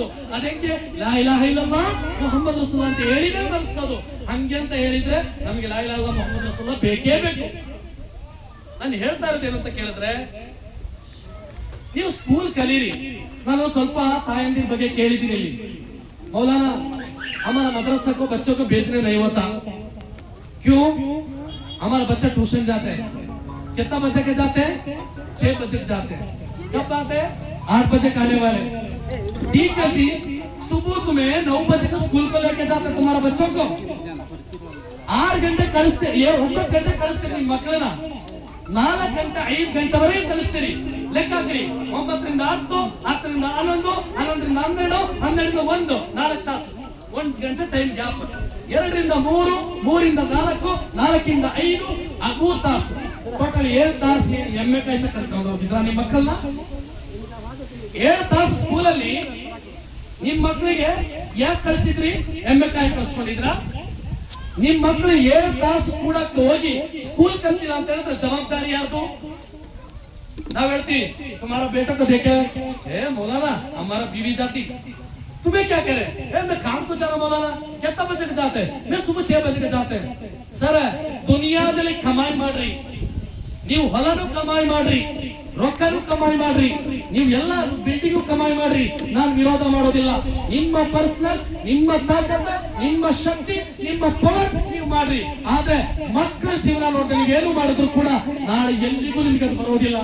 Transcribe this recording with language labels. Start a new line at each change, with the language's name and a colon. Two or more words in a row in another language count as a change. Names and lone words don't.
Kannada: ಅದಕ್ಕೆ
Arabic: لا إله إلا الله محمد رسول الله
Kannada: ಅಂತ ಹೇಳಿನೇ ಮಲಗಿಸೋದು. ಹಂಗೆ ಅಂತ ಹೇಳಿದ್ರೆ ನಮ್ಗೆ
Arabic: لا إله إلا الله محمد رسول الله
Kannada: ಬೇಕೇ ಬೇಕು. ನಾನು ಹೇಳ್ತಾ ಇರೋದು ಏನಂತ ಕೇಳಿದ್ರೆ, ನೀವು ಸ್ಕೂಲ್ ಕಲೀರಿ. ನಾನು ಸ್ವಲ್ಪ ತಾಯಂದಿರ ಬಗ್ಗೆ ಕೇಳಿದ್ದೀನಿ ಇಲ್ಲಿ.
Hindi: मौलाना हमारा मदरसा को बच्चों को भेजने नहीं होता, क्यों? हमारा बच्चा ट्यूशन जाते हैं. कितना बजे के जाते हैं? 6 बजे जाते हैं. कब आते हैं? 8 बजे आने वाले. ठीक है जी, सुबह तुम्हें 9 बजे को स्कूल को लेके जाते तुम्हारा बच्चों को.
Kannada: 6 ಗಂಟೆ ಕಳಿಸ್ತೀರಿ, 9 ಗಂಟೆ ಕಳಿಸ್ತೀರಿ ನಿಮ್ಮ ಮಕ್ಕಳನ್ನ. 4 ಗಂಟೆ 5 ಗಂಟೆವರೆಗೆ ಕಳಿಸ್ತೀರಿ. ಲೆಕ್ಕ ಹಾಕ್ರಿ. 9ರಿಂದ 10, 10ರಿಂದ 11, 11ರಿಂದ 12, 12ರಿಂದ 1, 4 ತಾಸು, 1 ಗಂಟೆ
English: time gap.
Kannada: 2ರಿಂದ 3, 3ರಿಂದ 4, 4ರಿಂದ 5, 3 ತಾಸು, ಟೋಟಲ್ 7 ತಾಸು ಎಮ್ಮೆ ಕಾಯ್ಸ ಕರ್ಕೊಂಡು ಹೋಗಿದ್ರ ನಿಮ್ಮ ಮಕ್ಕಳನ್ನ? 7 ತಾಸು ಸ್ಕೂಲಲ್ಲಿ ನಿಮ್ ಮಕ್ಕಳಿಗೆ ಯಾಕೆ ಕಳ್ಸಿದ್ರಿ? ಎಮ್ಮೆ ಕಾಯಿ ಕಳ್ಸ್ಕೊಂಡಿದ್ರ? ನಿಮ್ ಮಕ್ಕಳು 7 ತಾಸು ಕೂಡಕ್ಕೆ ಹೋಗಿ ಸ್ಕೂಲ್ ಕಲ್ತಿಲ್ಲ ಅಂತ ಹೇಳಿದ್ರೆ ಜವಾಬ್ದಾರಿ ಯಾರ್ದು? ನಾವ್ ಹೇಳ್ತೀವಿ
Hindi: तुम्हारा बेटा को देखे मौलाना हमारा बीवी जाती, तुम्हें क्या करे? मैं काम को जाना मौलाना, कितना बजे के जाते? मैं सुबह 6 बजे के जाते.
Kannada: सर ದುನಿಯಾದಲ್ಲಿ ಕಮಾಯಿ ಮಾಡ್ರಿ, ನೀವು ಹೊಲನು ಕಮಾಯಿ ಮಾಡ್ರಿ, ರೊಕ್ಕನು ಕಮಾಯಿ ಮಾಡ್ರಿ, ನೀವು ಎಲ್ಲ ಬಿಲ್ಡಿಂಗು ಕಮಾಯಿ ಮಾಡ್ರಿ, ನಾನು ವಿರೋಧ ಮಾಡೋದಿಲ್ಲ. ನಿಮ್ಮ ಪರ್ಸನಲ್, ನಿಮ್ಮ ತಾಕತ್, ನಿಮ್ಮ ಶಕ್ತಿ, ನಿಮ್ಮ ಪವರ್ ನೀವು ಮಾಡ್ರಿ. ಆದ್ರೆ ಮಕ್ಕಳ ಜೀವನ ನೋಡಿದ್ರೆ ನೀವೇನು ಮಾಡಿದ್ರು ಕೂಡ ನಾಳೆ ಎಲ್ಲಿಗೂ ನಿಮಗೆ ಅದು ಬರೋದಿಲ್ಲ.